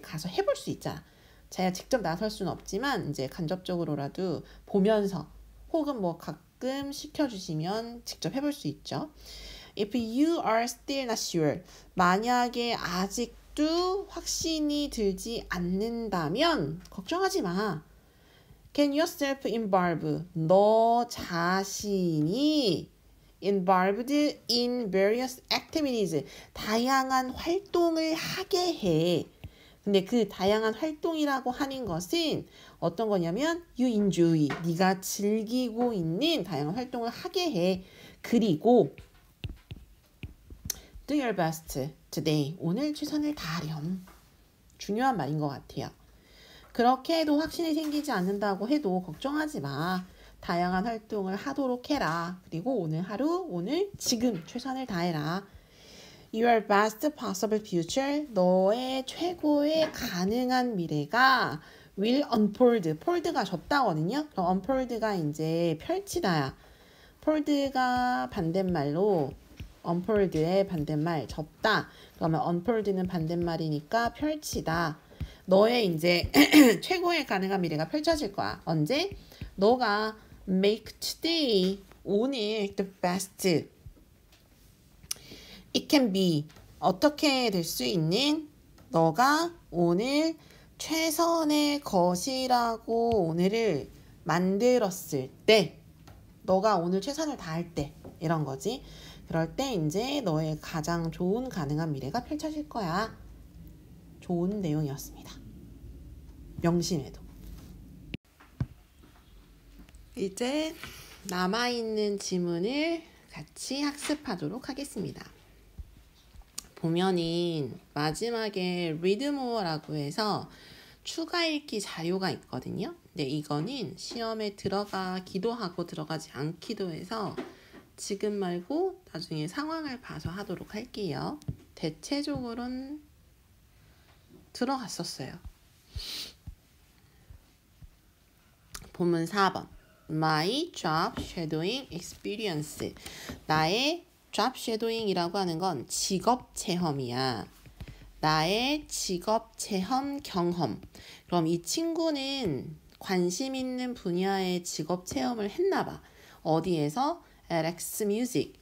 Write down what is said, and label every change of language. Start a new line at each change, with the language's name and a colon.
Korean: 가서 해볼 수 있잖아. 자기가 직접 나설 수는 없지만 이제 간접적으로라도 보면서 혹은 뭐 가끔 시켜주시면 직접 해볼 수 있죠.
English: If you are still not sure,
Korean: 만약에 아직도 확신이 들지 않는다면 걱정하지 마.
English: Can yourself involve,
Korean: 너 자신이
English: involved in various activities,
Korean: 다양한 활동을 하게 해. 근데 그 다양한 활동이라고 하는 것은 어떤 거냐면
English: you enjoy,
Korean: 네가 즐기고 있는 다양한 활동을 하게 해. 그리고
English: do your best today,
Korean: 오늘 최선을 다하렴. 중요한 말인 것 같아요. 그렇게 해도 확신이 생기지 않는다고 해도 걱정하지 마. 다양한 활동을 하도록 해라. 그리고 오늘 하루, 오늘 지금 최선을 다해라.
English: Your best possible future,
Korean: 너의 최고의 가능한 미래가
English: will unfold,
Korean: fold가 줬다거든요. 그럼 unfold가 이제 펼치다야. fold가 반대말로 unfold의 반대말 접다. 그러면 unfold는 반대말이니까 펼치다. 너의 이제 최고의 가능한 미래가 펼쳐질 거야. 언제? 너가
English: make today
Korean: 오늘
English: the best. It can be
Korean: 어떻게 될 수 있는 너가 오늘 최선의 것이라고 오늘을 만들었을 때 너가 오늘 최선을 다할 때 이런 거지. 그럴 때 이제 너의 가장 좋은 가능한 미래가 펼쳐질 거야. 좋은 내용이었습니다. 명심해도. 이제 남아있는 지문을 같이 학습하도록 하겠습니다. 보면은 마지막에
English: read more
Korean: 라고 해서 추가 읽기 자료가 있거든요. 근데 이거는 시험에 들어가기도 하고 들어가지 않기도 해서 지금 말고 나중에 상황을 봐서 하도록 할게요. 대체적으로는 들어갔었어요. 본문 4번.
English: My job shadowing experience.
Korean: 나의 job shadowing이라고 하는 건 직업 체험이야. 나의 직업 체험 경험. 그럼 이 친구는 관심 있는 분야의 직업 체험을 했나 봐. 어디에서?
English: at Xmusic.